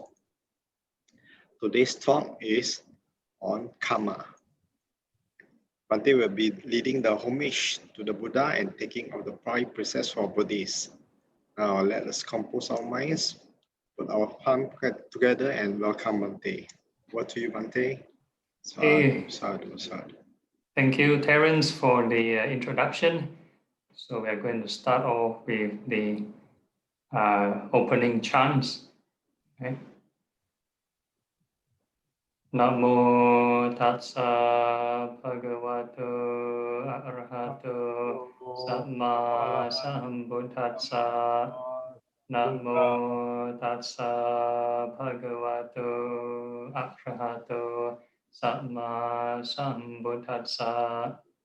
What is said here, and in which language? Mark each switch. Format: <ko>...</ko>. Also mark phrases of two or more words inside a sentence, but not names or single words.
<en>Today's talk is on Karma. Bhante will be leading the homage to the Buddha and taking of the 5 precepts for Buddhists. Now let us compose our minds, put our palms together and welcome Bhante. Over to you,</en> <pi>Bhante. Sadhu, sadhu, sadhu.</pi> <en>Thank you, Terence, for the introduction. So we are going to start off with the opening chants. Okay.</en> <pi>Namo tassa bhagavato arahato samma sambuddhassa. Namo tassa bhagavato arahato samma sambuddhassa.</pi>